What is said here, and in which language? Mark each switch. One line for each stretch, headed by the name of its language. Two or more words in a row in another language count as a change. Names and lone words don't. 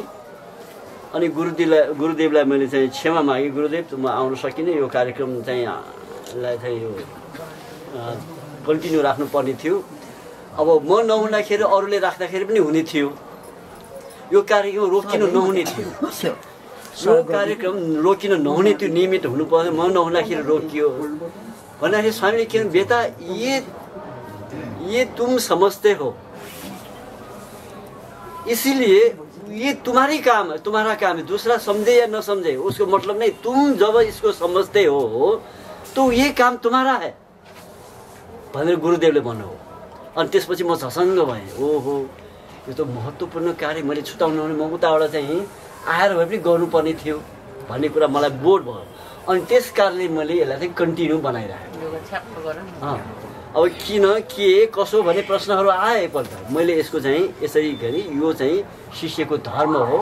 Nepali: अनि गुरुदेवलाई मैले चाहिँ क्षमा मागेँ, गुरुदेव म आउन सकिनँ, यो कार्यक्रम चाहिँ यो कन्टिन्यू राख्नुपर्ने थियो। अब म नहुँदाखेरि अरूले राख्दाखेरि पनि हुने थियो। यो कार्यक्रम रोकिनु नहुने थियो। यो कार्यक्रम रोकिनु नहुने थियो, नियमित हुनु पर्यो। म नहुँदाखेरि रोकियो भन्दाखेरि स्वामीले के भन्नु,
Hindi: बेटा ये तुम समझते हो, इसीलिए ये तुम्हारी काम है, तुम्हारा काम है। दूसरा समझे या न समझे उसको मतलब नहीं। तुम जब इसको समझते हो तो ये काम तुम्हारा है
Nepali: भनेर गुरुदेवले भन्नुभयो। अनि त्यसपछि म झसङ्ग भएँ। ओहो, यो त महत्त्वपूर्ण कार्य मैले छुटाउनु भने म उताबाट चाहिँ आएर भए पनि गर्नुपर्ने थियो भन्ने कुरा मलाई बोध भयो। अनि त्यस कारणले मैले यसलाई चाहिँ कन्टिन्यू बनाइरहेँ। अब किन के कसो भन्ने प्रश्नहरू आए एकपल्ट मैले यसको चाहिँ यसरी गरी यो चाहिँ शिष्यको धर्म हो।